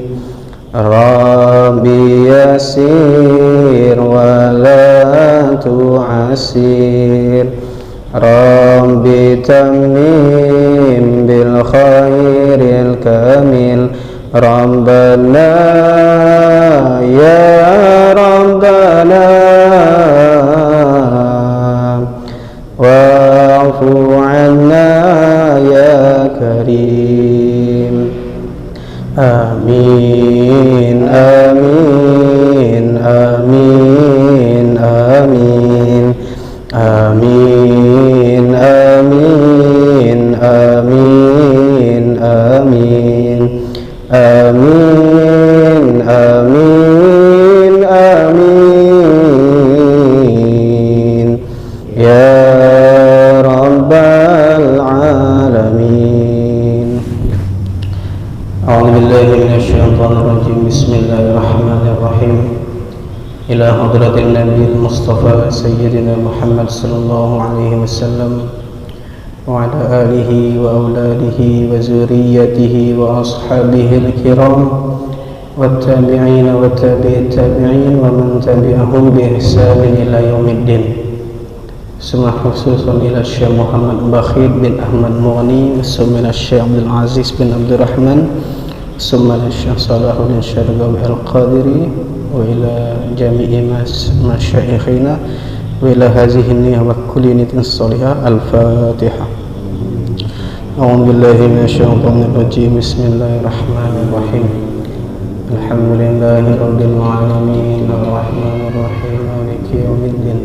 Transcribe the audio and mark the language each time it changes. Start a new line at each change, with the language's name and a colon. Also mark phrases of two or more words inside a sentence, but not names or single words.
Arabic: رب يسر ولا تعسر، رب تمم بالخير الكامل، ربنا يا ربنا واعف عنا يا كريم. آمين آمين آمين آمين آمين آمين آمين آمين آمين آمين آمين يا رب العالمين. أعوذ بالله من الشيطان الرجيم. بسم الله الرحمن الرحيم. إلى حضرة النبي المصطفى سيدنا محمد صلى الله عليه وسلم وعلى آله وأولاده وذريته وأصحابه الكرام والتابعين وتابعي التابعين ومن تبعهم بإحسان إلى يوم الدين. ثم خصوصا إلى شيخ محمد بخيت بن أحمد مغني، ثم إلى شيخ عبد العزيز بن عبد الرحمن، ثم إلى شيخ صلاح الدين الشرقاوي القادري, وإلى جميع مشايخنا وإلى هذه النية وكل نية صالحة. Al-Fatihah. أعوذ بالله من الشيطان الرجيم. بسم الله الرحمن الرحيم. الحمد لله رب العالمين، الرحمن الرحيم، مالك يوم الدين.